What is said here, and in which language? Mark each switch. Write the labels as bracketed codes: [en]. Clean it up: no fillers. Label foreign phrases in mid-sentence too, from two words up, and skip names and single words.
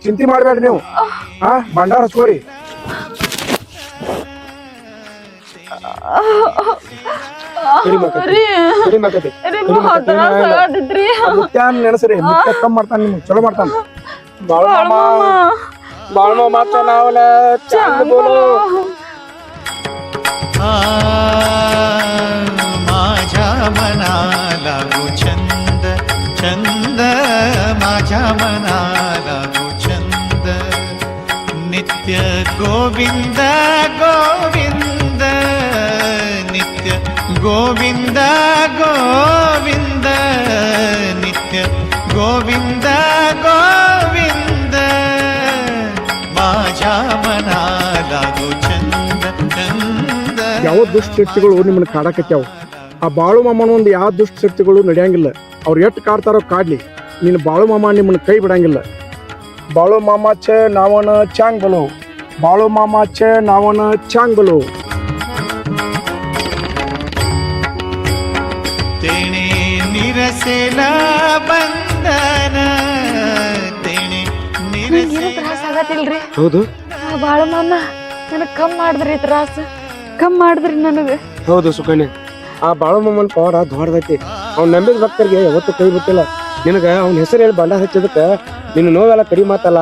[kn] ಚಿಂತೆ ಮಾಡ್ಬೇಡ್ರಿ ನೀವು. ಭಂಡಾರ ಹಚ್ಕೋರಿ. ಮುತ್ಯಾನ್ ನೆನಸ್ರಿ. ಮುತ್ಯ ಕಮ್ ಮಾಡ್ತಾನ, ನಿಮ್ಗೆ ಚಲೋ ಮಾಡ್ತಾನ. [mr] बाळू मामा नावानं चांग भलं. माझ्या मनाला गो छंद छंद माझ्या मनाला गो छंद नित्य गोविंद गोविंद नित्य गोविंद गोविंद नित्य गोविंद गोविंद माझ्या मनाला गो छंद छंद. [kn] ಯಾವ ದುಷ್ಟ ಶಕ್ತಿಗಳು ನಿಮ್ಮನ್ನ ಕಾಡಕತ್ಯಾವ. ಆ ಬಾಳು ಮಾಮನ ಒಂದು ಯಾವ ದುಷ್ಟ ಶಕ್ತಿಗಳು ನಡೆಯಂಗಿಲ್ಲ. ಅವ್ರು ಎಷ್ಟು ಕಾಡ್ತಾರೋ ಕಾಡ್ಲಿ, ನೀನು ಬಾಳು ಮಾಮ ನಿಮ್ಮನ್ನ ಕೈ ಬಿಡಂಗಿಲ್ಲ. [mr] बाळू मामाचे नावानं चांग भलं. बाळू मामाचे नावानं चांग भलं. तेणे निरसेला बंधन तेणे [kn] ಏನು ತ್ರಾಸ ಆಗತ್ತಿಲ್ರಿ? ಹೌದು ಬಾಳ ಮಾಮ ನನಗ್ ಕಮ್ ಮಾಡಿದ್ರಿ ತ್ರಾಸ, ಕಮ್ ಮಾಡಿದ್ರಿ ನನಗ. ಹೌದು ಸುಕನ್ಯ, ಆ ಬಾಳು ಮಾಮನ ಪವಾಡ ದೊಡ್ಡದೈತಿ. ಅವ್ನು ನಂಬಿದ ಭಕ್ತರಿಗೆ ಯಾವತ್ತೂ ಕೈ ಬಿಟ್ಟಿಲ್ಲ. ನಿನಗ ಅವ್ನ ಹೆಸರು ಹೇಳಿ ಬಂಡ ಹಚ್ಚಿದಕ್ಕ ನಿನ್ನ ನೋವೆಲ್ಲ ಕಡಿಮೆ ಮಾತಲ್ಲ.